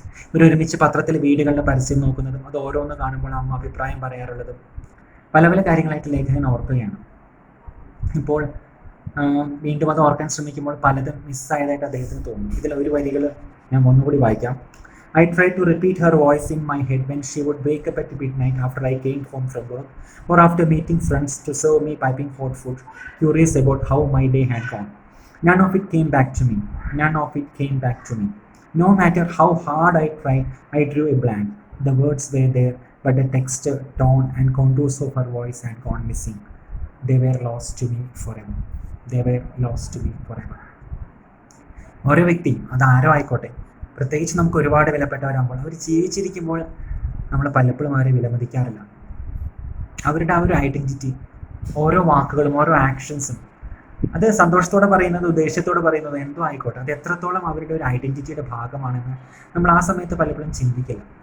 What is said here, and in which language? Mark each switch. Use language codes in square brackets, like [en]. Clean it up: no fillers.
[ml] ഇവരൊരുമിച്ച് പത്രത്തിൽ വീടുകളുടെ പരസ്യം നോക്കുന്നതും അത് ഓരോന്ന് കാണുമ്പോൾ അമ്മ അഭിപ്രായം പറയാറുള്ളതും പല പല കാര്യങ്ങളായിട്ട് ലേഖകൻ ഓർക്കുകയാണ്. ഇപ്പോൾ വീണ്ടും അത് ഓർക്കാൻ ശ്രമിക്കുമ്പോൾ പലതും മിസ്സായതായിട്ട് അദ്ദേഹത്തിന് തോന്നുന്നു. ഇതിൽ ഒരു വരികൾ ഞാൻ ഒന്നുകൂടി വായിക്കാം. [en] I tried to repeat her voice in my head when she would wake up at midnight after I came home from work, or after meeting friends to serve me piping hot food, curious about how my day had gone. None of it came back to me. None of it came back to me. No matter how hard I tried, I drew a blank. The words were there, but the texture, tone, and contours of her voice had gone missing. They were lost to me forever. They were lost to me forever. [ml] ഓരോ വ്യക്തിയും അതാരോ ആയിക്കോട്ടെ, പ്രത്യേകിച്ച് നമുക്ക് ഒരുപാട് വിലപ്പെട്ടവരാകുമ്പോൾ അവർ ജീവിച്ചിരിക്കുമ്പോൾ നമ്മൾ പലപ്പോഴും അവരെ വിലമതിക്കാറില്ല. അവരുടെ ആ ഒരു ഐഡൻറ്റിറ്റി, ഓരോ വാക്കുകളും ഓരോ ആക്ഷൻസും, അത് സന്തോഷത്തോടെ പറയുന്നത് ഉദ്ദേശത്തോടെ പറയുന്നത് എന്തോ ആയിക്കോട്ടെ, അത് എത്രത്തോളം അവരുടെ ഒരു ഐഡൻറ്റിറ്റിയുടെ ഭാഗമാണെന്ന് നമ്മൾ ആ സമയത്ത് പലപ്പോഴും ചിന്തിക്കില്ല.